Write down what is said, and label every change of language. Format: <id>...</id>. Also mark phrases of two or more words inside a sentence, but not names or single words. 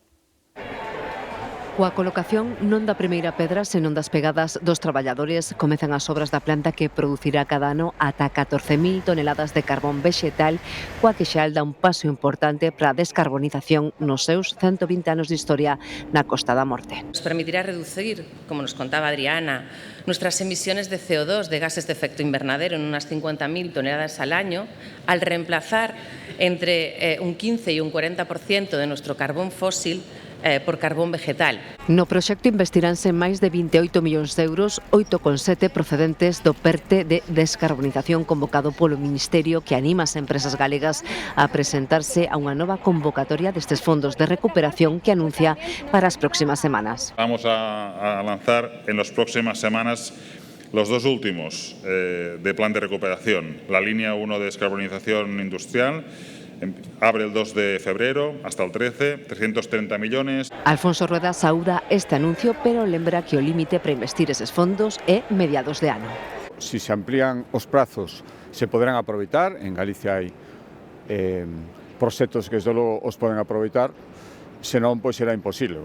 <gl>Coa colocación non da primeira pedra, senón das pegadas dos traballadores, comezan as obras da planta que producirá cada ano ata 14.000 toneladas de carbón vexetal, coa que Xeal dá un paso importante para a descarbonización nos seus 120 anos de historia na Costa da Morte.</gl> <es>Nos permitirá reducir, como nos contaba Adriana, nuestras emisiones de CO2, de gases de efecto invernadero, en unas 50.000 toneladas al año, al reemplazar entre un 15 y un 40% de nuestro carbón fósil por carbón vegetal.</es> <gl>No proxecto investiránse máis de 28 millóns de euros, 8,7 procedentes do PERTE de descarbonización convocado polo Ministerio, que anima as empresas galegas a presentarse a unha nova convocatoria destes fondos de recuperación que anuncia para as próximas semanas.</gl> <es>Vamos a lanzar en las próximas semanas los dos últimos de plan de recuperación, la línea 1 de descarbonización industrial. Abre el 2 de febrero hasta el 13, 330 millones.</es> <gl>Alfonso Rueda saúda este anuncio, pero lembra que o límite para investir eses fondos é mediados de ano. Si se amplían os prazos, se poderán aproveitar. En Galicia hai proxectos que desde logo os poden aproveitar, senón pois será imposible.</gl>